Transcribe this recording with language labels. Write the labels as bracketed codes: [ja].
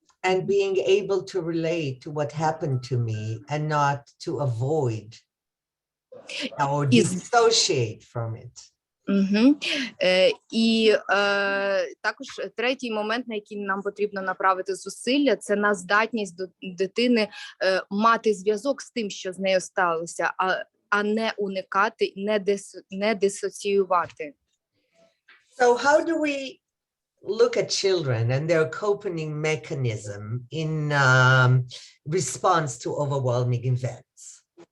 [en] And being able to relate to what happened to me and not to avoid or dissociate from it. [uk] І також третій момент, на який нам потрібно направити зусилля, це на здатність до дитини мати зв'язок з тим, що з нею сталося, а не уникати, не дисоціювати. [en] So how do we look at children and their coping mechanism in response to overwhelming events?